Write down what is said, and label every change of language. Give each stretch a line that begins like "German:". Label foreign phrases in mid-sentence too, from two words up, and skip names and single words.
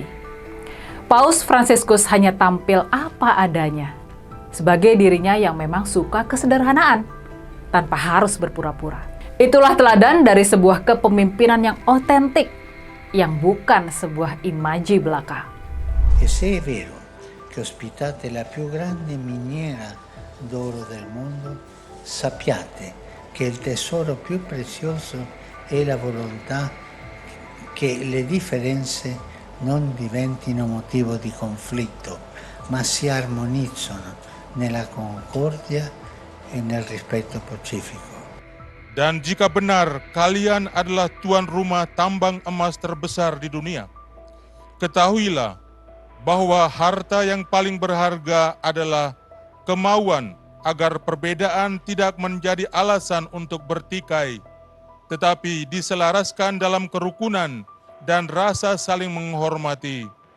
Indonesian: Paus Fransiskus hanya tampil apa adanya, sebagai dirinya yang memang suka kesederhanaan, tanpa harus berpura-pura. Itulah teladan dari sebuah kepemimpinan yang otentik, yang bukan sebuah imaji belaka.
Italian: E se è vero che ospitate la più grande miniera d'oro del mondo, sappiate che il tesoro più prezioso è la volontà che le differenze non diventino motivo di conflitto, ma si armonizzano nella concordia e nel rispetto pacifico.
Indonesian: Dan jika benar kalian adalah tuan rumah tambang emas terbesar di dunia, ketahuilah bahwa harta yang paling berharga adalah kemauan agar perbedaan tidak menjadi alasan untuk bertikai, tetapi diselaraskan dalam kerukunan dan rasa saling menghormati.